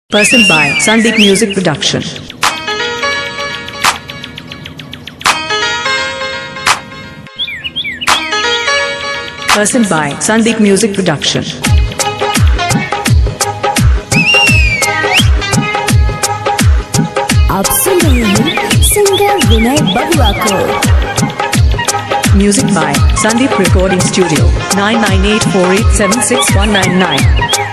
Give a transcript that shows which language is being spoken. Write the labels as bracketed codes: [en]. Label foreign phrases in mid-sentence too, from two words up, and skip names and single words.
[en] Person by Sandeep Music Production. Person by Sandeep Music Production. [hi] आप सुन रहे हैं सिंगर विनय बबुआ को। [en] Music by Sandeep Recording Studio 9984876199.